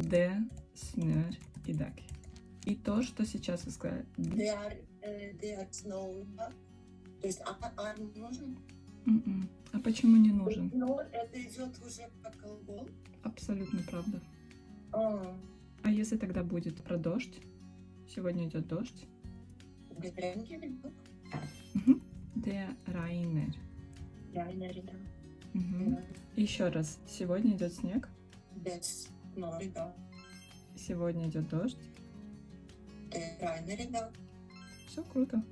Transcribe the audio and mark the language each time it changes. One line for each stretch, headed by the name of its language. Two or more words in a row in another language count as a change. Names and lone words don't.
Swedish: Det snör idag.
Russian: И то, что сейчас вы сказали.
Swedish: Det är snow idag.
Russian: То есть нужен? А почему не нужен? Но это идет уже как глагол. Абсолютно правда. А, А если тогда будет про дождь? Сегодня идет дождь.
Swedish: det regnar idag. Det regner. Regnar idag.
Russian: Еще раз. Сегодня идет снег.
Swedish: Det snör idag.
Russian: Сегодня идет дождь.
Swedish: Det regnar idag.
Russian: Все круто.